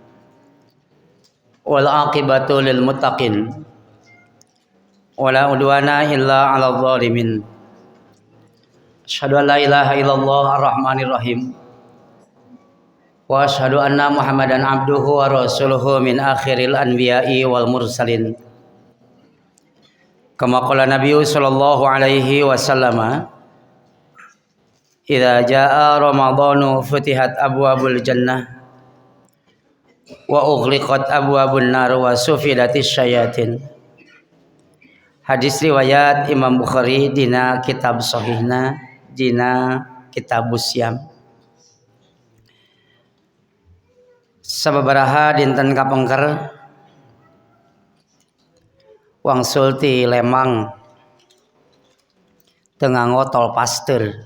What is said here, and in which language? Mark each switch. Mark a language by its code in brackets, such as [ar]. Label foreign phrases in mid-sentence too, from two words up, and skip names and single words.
[ar] والعاقبة للمتقين. ولا عدوان إلا على الظالمين. أشهد أن لا إله إلا الله الرحمن الرحيم. وأشهد أن محمدا عبده ورسوله من آخر الأنبياء والمرسلين. كما قال النبي صلى الله عليه وسلم، إذا جاء رمضان فتحت أبواب الجنة وأغلقت أبواب النار وصفدت الشياطين. [su] Hadis riwayat Imam Bukhari dina kitab sahihna dina kitabus syam. Sababaraha dinten kapengker wangsul ti Lemang teu nganggo tol pasteur.